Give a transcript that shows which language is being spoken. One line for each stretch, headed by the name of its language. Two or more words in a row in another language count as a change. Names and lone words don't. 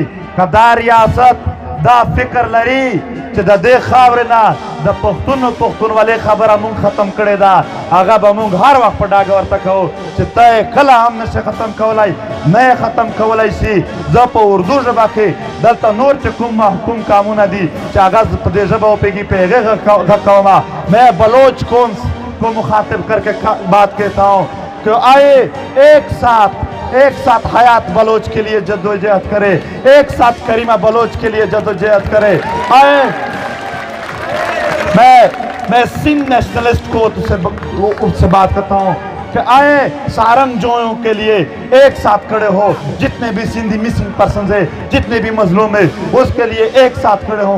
Pashto: که دا ریاست دا فکر لري چې د دې خاورې نه د پښتونولۍ خبره مونږ ختم کړې ده، هغه به مونږ هر وخت په ډاګه ورته کوو چې ته یې کله هم نشي ختم کولی، نه یې ختم کولی شي. زه په اردو ژبه کې دلته نور چې کوم محکوم کامونه دي چې هغه په دې ژبه وپوهېږي په هغې غږ کوم.
Urdu: میں بلوچ کونس کو مخاطب کر کے بات کہتا ہوں کہ آئے ایک ساتھ حیات بلوچ کے لیے جدوجہد کرے، ایک ساتھ کریمہ بلوچ کے لیے جدوجہد کرے. آئے میں سندھ نیشنلسٹ کو سے بات کرتا ہوں کہ آئے سارنگ جوئوں کے لیے ایک ساتھ کھڑے ہو، جتنے بھی سندھی
English: missing persons
Urdu: ہیں، جتنے بھی مظلوم ہیں، اس کے لیے ایک ساتھ کھڑے ہوں.